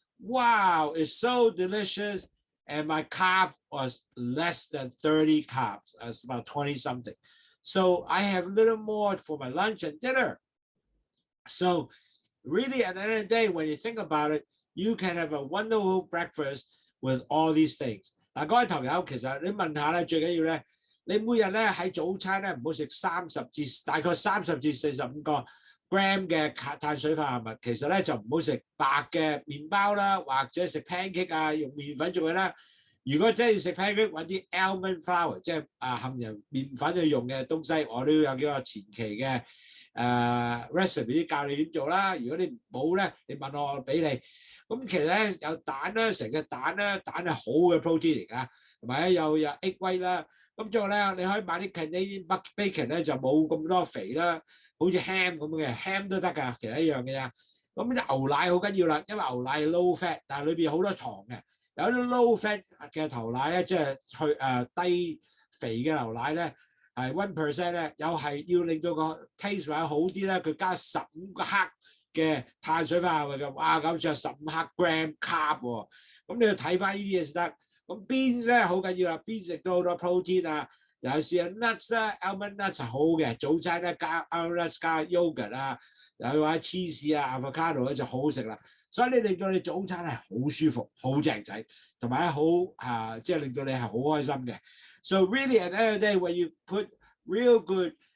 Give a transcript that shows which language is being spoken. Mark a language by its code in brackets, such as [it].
[en] Wow, it's so delicious. And my carb was less than 30 carbs. It's about 20 something. So I have a little more for my lunch and dinner. So really, at the end of the day, when you think about it, you can have a wonderful breakfast with all these things. [zh] 嗱，各位朋友，其實你問下咧，最緊要咧，你每日咧喺早餐咧唔好食大概30至45個 gram 嘅碳水化合物，其實咧就唔好食白嘅麵包啦，或者食 pancake 啊，用麵粉做嘅啦。如果真係要食 pancake，揾啲 almond flour， 即係含有麵粉去用嘅東西，我都有幾個前期嘅recipe 教你點做啦。如果你冇咧，你問我俾你。咁其實咧有蛋啦，成隻蛋啦，蛋係好嘅 protein 嚟㗎，同埋咧有 egg white 啦。咁最後咧，你可以買啲 Canadian bacon 咧，就冇咁多肥啦。好似 ham 咁嘅 ham 都得㗎，其實一樣嘅啫。咁牛奶好緊要啦，因為牛奶 low fat， 但係裏邊好多糖嘅。有啲 low fat 嘅牛奶咧，即係低肥嘅牛奶咧，係 1% 咧，又係要令到個 taste 或者好啲咧，佢加15克嘅碳水化合物嘅，哇！咁就15克 gram carb 喎。咁你要睇翻呢啲嘢先得。咁 beans 咧好緊要啦 ，beans 亦都好多 protein 啊。尤其是 nuts 啦 ，almond nuts 係好嘅，早餐咧加 almond nuts 加 yogurt 啊，又或者 cheese 啊 avocado 咧就好食啦。所以你令到你早餐係好舒服、好正仔，同埋好即係令到你係好開心嘅。 [en] So really at the end of the day, when you put real good